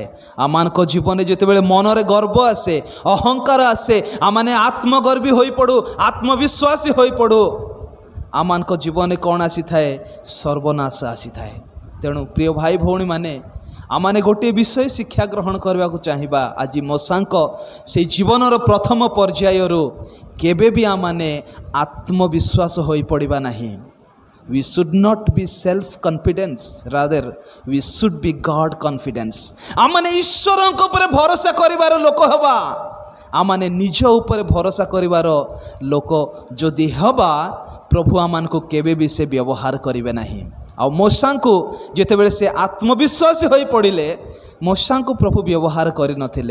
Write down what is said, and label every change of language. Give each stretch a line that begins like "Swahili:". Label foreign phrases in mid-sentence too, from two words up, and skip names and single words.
Odia: ଆମମାନଙ୍କ ଜୀବନରେ ଯେତେବେଳେ ମନରେ ଗର୍ବ ଆସେ, ଅହଙ୍କାର ଆସେ, ଆମମାନେ ଆତ୍ମଗର୍ବୀ ହୋଇପଡ଼ୁ, ଆତ୍ମବିଶ୍ୱାସୀ ହୋଇପଡ଼ୁ, ଆମମାନଙ୍କ ଜୀବନରେ କ'ଣ ଆସିଥାଏ? ସର୍ବନାଶ ଆସିଥାଏ। ତେଣୁ ପ୍ରିୟ ଭାଇ ଭଉଣୀମାନେ, ଆମମାନେ ଗୋଟିଏ ବିଷୟ ଶିକ୍ଷା ଗ୍ରହଣ କରିବାକୁ ଚାହିଁବା। ଆଜି ମୋଶାଙ୍କ ସେଇ ଜୀବନର ପ୍ରଥମ ପର୍ଯ୍ୟାୟରୁ କେବେ ବି ଆମମାନେ ଆତ୍ମବିଶ୍ୱାସ ହୋଇପଡ଼ିବା ନାହିଁ।
English: We should not be self-confidence, rather we should be God confidence.
Odia: ଆମମାନେ ଈଶ୍ୱରଙ୍କ ଉପରେ ଭରସା କରିବାର ଲୋକ ହେବା। ଆମମାନେ ନିଜ ଉପରେ ଭରସା କରିବାର ଲୋକ ଯଦି ହେବା, ପ୍ରଭୁ ଆମମାନଙ୍କୁ କେବେ ବି ସେ ବ୍ୟବହାର କରିବେ ନାହିଁ। ଆଉ ମୋଶାଙ୍କୁ ଯେତେବେଳେ ସେ ଆତ୍ମବିଶ୍ୱାସୀ ହୋଇ ପଡ଼ିଲେ, ମୋଶାଙ୍କୁ ପ୍ରଭୁ ବ୍ୟବହାର କରିନଥିଲେ।